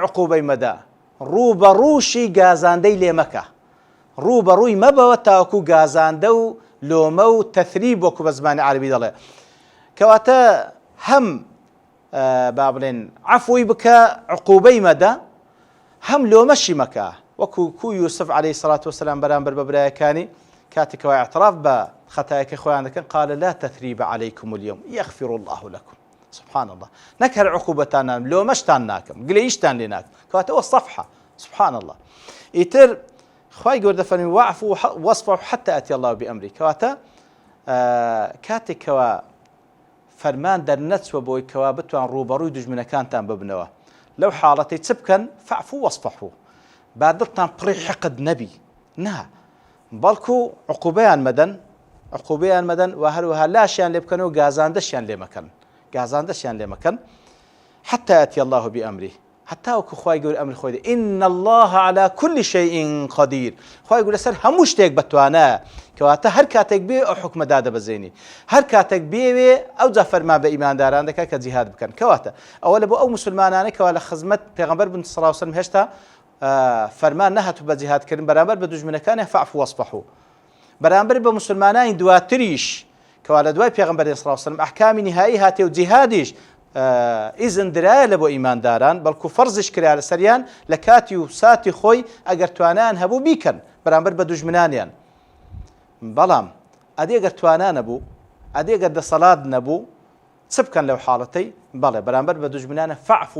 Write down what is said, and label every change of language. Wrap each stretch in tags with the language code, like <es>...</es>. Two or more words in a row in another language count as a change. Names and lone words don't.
<ckb>عقوبەی مەدا ڕووبەڕووشی گازاندەی لێ مەکە ڕووبەڕووی مەبەوە تاوەکو گازاندە و لۆمە و تەثریب وەکو بە زمانی عەرەبی دەڵێ کەواتە هەم با بڵێن عەفوی بکە عقوبەی مەدە هەم لۆمەشی مەکە وەکو کو یوسف</ckb> <ar>عەلەیهی سەڵات وسەلام</ar> <ckb>بەرامبەر بە برایەکانی کاتێکەوە اعتراف بە خەتایەکەی خۆیان دەکەن</ckb> <ar>قال لا تثريب عليكم اليوم يغفر الله لكم سبحان الله</ar> <ckb>نەکەر عقوبەتان نام لۆمەشتان ناکەم گلەییشتان لێ ناکەم کەواتە ئەوە صەفحە</ckb> <ar>سبحان الله.</ar> <ckb>ئیتر خوای گەورە دەفەرمێ</ckb> <ar>واعفوا واصفحوا حتى يأتي الله بأمره</ar> <ckb>کەواتە کاتێکەوە فەرمان دەرنەچوە بۆی کەوا بتوان ڕووبەڕووی دوژمنەکانتان ببنەوە لەو حاڵەتەی چ بکەن</ckb> <ar>فاعفوا واصفحوا</ar> <ckb>با دڵتان پڕی حقد نەبی نا بەڵکو عقوبەیان مەدەن و هەروەها لاشیان لێ بکەن و گازاندەشیان لێ مەکەن</ckb> <ar>حتى يأتي الله بأمره</ar> <ckb>هەتا وەکو خوای گەورە ئەمری خۆی دێ</ckb> <ar>إن الله على كل شيء قدير</ar> <ckb>خوای گەورە لەسەر هەموو شتێک بەتوانە کەواتە هەر کاتێک بێ ئەو حکمە دادەبەزێنی هەر کاتێک بێوێ ئەو جا فەرمان بە ئیمانداران دەکات کە جیهاد بکەن کەواتە ئەوە لە بۆ ئەو مسلمانانە کەوا لە خزمەت پێغەمبەر بن</ckb> <ar>صلی الله علیه و سلم</ar> <ckb>هێشتا فەرمان نەهاتوو بە جیهادکردن بەرامبەر بە دوژمنەکانی</ckb> <ar>فاعفوا واصفحوا</ar> <ckb>بەرامبەر بە مسلمانانی دواتریش کەوا لە دوای پێغەمبەر</ckb> <ar>صلی الله علیه و سلم</ar> <ckb>ئەحکامی نهایی هاتێ و جیهادیش ئیزن درایە لە بۆ ئیمانداران بەڵکو فەرزش کرا لەسەریان لە کاتی و ساتی خۆی ئەگەر توانیان هەبوو بیکەن بەرامبەر بە دوژمنانیان بەڵام ئەدێگەر توانان نەبوو ئەدێگەر دەسەڵات نەبوو چ بکەن لەو حاڵەتەی بەڵێ بەرامبەر بە دوژمنانە</ckb> <ar>فاعفوا</ar>